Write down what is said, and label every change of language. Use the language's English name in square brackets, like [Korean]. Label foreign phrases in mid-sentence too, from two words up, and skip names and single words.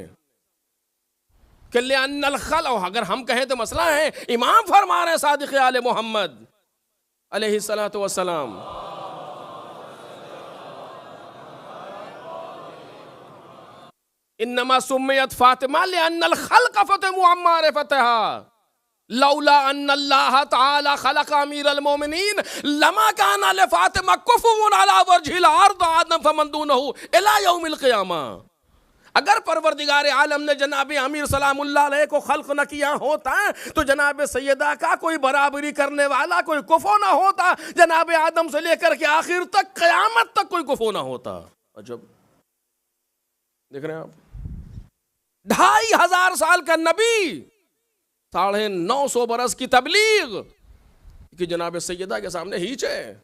[Arabic] لأن الخلق, [Urdu] اگر ہم کہیں تو مسئلہ ہے. امام فرما رہے صادق آل محمد [Arabic] عليه الصلاة والسلام إنما سميت فاطمة لأن الخلق فطموا عن معرفتها لولا أن الله تعالى خلق أمير المؤمنين لما كان لفاطمة كفوا على وجه الأرض آدم فمن دونه إلى يوم القيامة. [Urdu] اگر پروردگار عالم نے جناب امیر [Arabic] سلام الله عليه [Urdu] کو خلق نہ کیا ہوتا تو جناب سیدہ کا کوئی برابری کرنے والا کوئی کفو نا ہوتا. جناب آدم سے لیکر کے آخر تک قیامت تک کوئی کفو نا ہوتا. عجب، دیکھ رہے ہیں آپ، 2500 سال کا نبی، 950 برس کی تبلیغ کہ جناب سیدہ کے سامنے ہیچ ہے.